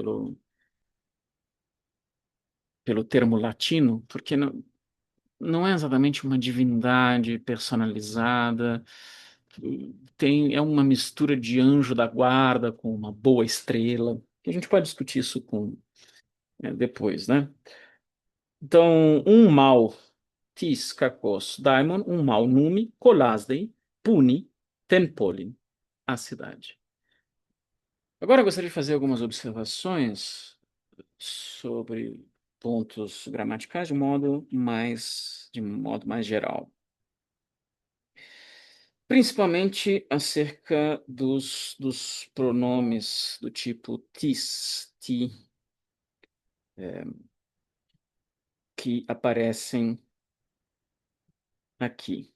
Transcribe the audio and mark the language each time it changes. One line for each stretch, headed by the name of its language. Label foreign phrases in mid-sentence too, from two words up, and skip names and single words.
Portuguese: Pelo termo latino, porque não é exatamente uma divindade personalizada. É uma mistura de anjo da guarda com uma boa estrela. A gente pode discutir isso depois, né? Então, um mal
Greek: τις κακὸς δαίμων,
Portuguese: um mal numi, colasdei, puni, tempolin, a cidade. Agora eu gostaria de fazer algumas observações sobre pontos gramaticais de modo mais geral. Principalmente acerca dos pronomes do tipo tis, ti, que aparecem aqui.